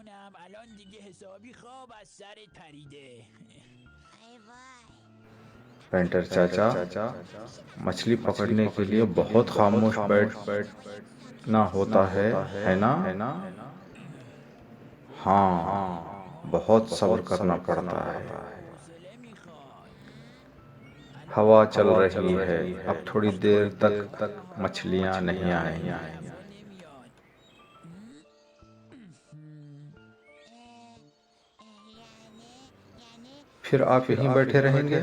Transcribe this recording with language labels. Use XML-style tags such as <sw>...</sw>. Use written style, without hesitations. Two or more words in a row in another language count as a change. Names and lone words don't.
<fa>الان دیگه حسابی خواب از سرت پریده. ای وای.</fa> <ur>پینٹر چاچا مچھلی پکڑنے کے لیے بہت خاموش بیٹھنا ہوتا ہے نا؟ ہاں، بہت صبر کرنا پڑتا ہے۔</ur> <fa>حوصله میخواد.</fa> <ur>ہوا چل رہی ہے، اب تھوڑی دیر تک مچھلیاں نہیں آئیں گی۔</ur> <fa>نمیاد.</fa> <ur>یعنی پھر آپ یہیں بیٹھے رہیں گے؟</ur>